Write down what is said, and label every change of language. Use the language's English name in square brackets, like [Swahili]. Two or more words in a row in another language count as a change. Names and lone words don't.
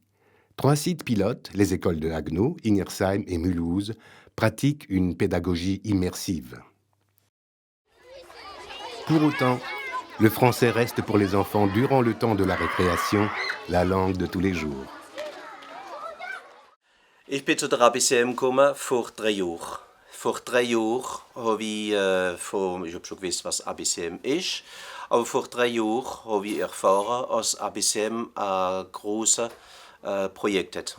[French] 3 sites pilotes, les écoles de Haguenau, Ingersheim et Mulhouse, pratiquent une pédagogie immersive. Pour autant, le français reste pour les enfants durant le temps de la récréation la langue de tous les jours. [German] Ich bin zu der ABCM gekommen vor 3 Jahren. Vor 3 Jahren habe ich, ich habe schon gewusst, was ABCM ist, aber vor 3 Jahren habe ich erfahren, dass ABCM ein grosses Projekt hat.